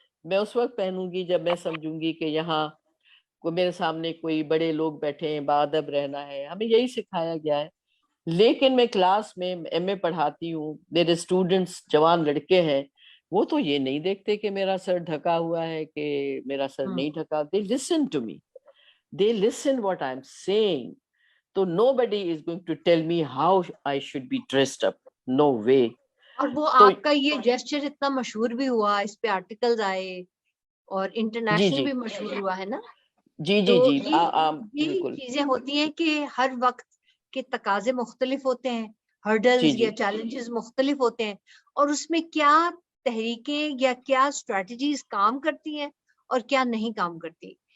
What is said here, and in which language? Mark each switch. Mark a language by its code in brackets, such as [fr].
[ur] میں اس وقت پہنوں گی جب میں سمجھوں گی کہ یہاں میرے سامنے کوئی بڑے لوگ بیٹھے ہیں, باادب رہنا ہے. ہمیں یہی سکھایا گیا ہے. لیکن میں کلاس میں ایم اے پڑھاتی ہوں, میرے اسٹوڈنٹس جوان لڑکے ہیں, وہ تو یہ نہیں دیکھتے کہ میرا سر ڈھکا ہوا ہے کہ میرا سر نہیں ڈھکا. [en] They listen to me. They listen what I'm saying. تو nobody is going to tell me how I should be dressed up. No way. [ur] اور وہ آپ کا یہ جیسچر اتنا مشہور بھی ہوا, اس پہ آرٹیکلز آئے اور انٹرنیشنل بھی مشہور ہوا ہے نا. جی تو جی یہ چیزیں ہوتی ہیں کہ ہر وقت کے تقاضے مختلف ہوتے ہیں, ہرڈلز یا چیلنجز مختلف ہوتے ہیں, اور اس میں کیا تحریکیں یا کیا اسٹریٹجیز کام کرتی ہیں اور کیا نہیں کام کرتی.